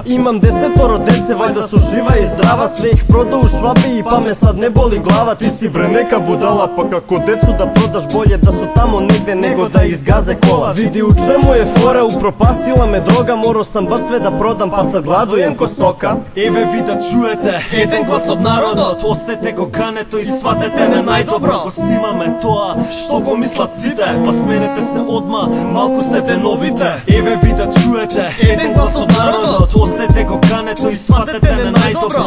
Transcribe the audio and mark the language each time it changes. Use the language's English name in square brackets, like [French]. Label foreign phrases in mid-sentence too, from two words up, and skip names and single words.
[Serbian] Imam 10 dece, valjda su živa i zdrava, sve ih prodao u Švabiji pa me sad ne boli glava. Ti si bre neka budala, pa kako decu da prodaš, bolje da su tamo negde nego da izgaze kola. Vidi u čemu je fora, upropastila me droga, morao sam baš sve da prodam pa sad gladujem ko stoka. [Macedonian] Еве ви да чуете еден глас од народот, осете го кането и сватете не најдобро. Го снимаме тоа што го мислат сите, па сменете се одма, малку се деновите. Еве ви да чуете еден глас од народот, осете го кането и сватете не најдобро.